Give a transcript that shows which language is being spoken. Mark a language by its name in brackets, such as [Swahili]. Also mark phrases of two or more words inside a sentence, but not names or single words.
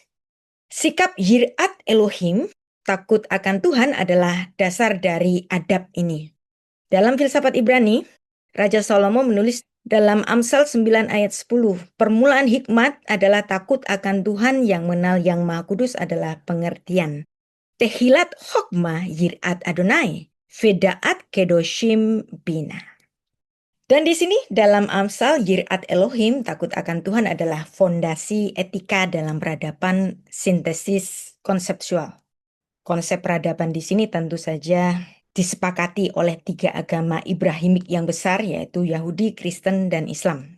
[Hebrew] Sikap יראת אלוהים, [Indonesian] takut akan Tuhan adalah dasar dari adab ini. Dalam filsafat Ibrani, Raja Salomo menulis dalam Amsal 9 ayat 10, permulaan hikmat adalah takut akan Tuhan, yang mengenal yang Maha Kudus adalah pengertian. [Hebrew] תחילת חכמה יראת אדוני, ודעת קדושים בינה. [Indonesian] Dan di sini dalam Amsal, [Hebrew] יראת אלוהים, [Indonesian] takut akan Tuhan adalah fondasi etika dalam peradaban sintesis konseptual. Konsep peradaban di sini tentu saja disepakati oleh 3 agama Ibrahimik yang besar, yaitu Yahudi, Kristen, dan Islam.